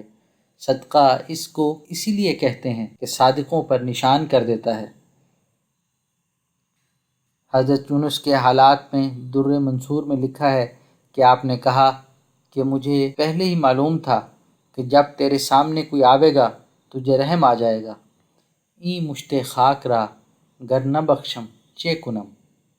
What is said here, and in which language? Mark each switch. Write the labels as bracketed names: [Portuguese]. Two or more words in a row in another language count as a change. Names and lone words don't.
[Urdu] صدقہ اس کو اسی لیے کہتے ہیں کہ صادقوں پر نشان کر دیتا ہے۔ حضرت یونس کے حالات میں در منصور میں لکھا ہے کہ آپ نے کہا کہ مجھے پہلے ہی معلوم تھا کہ جب تیرے سامنے کوئی آوے گا تجھے رحم آ جائے گا۔ [Persian] ای مشت خاک را گر نہ بخشم چے کنم۔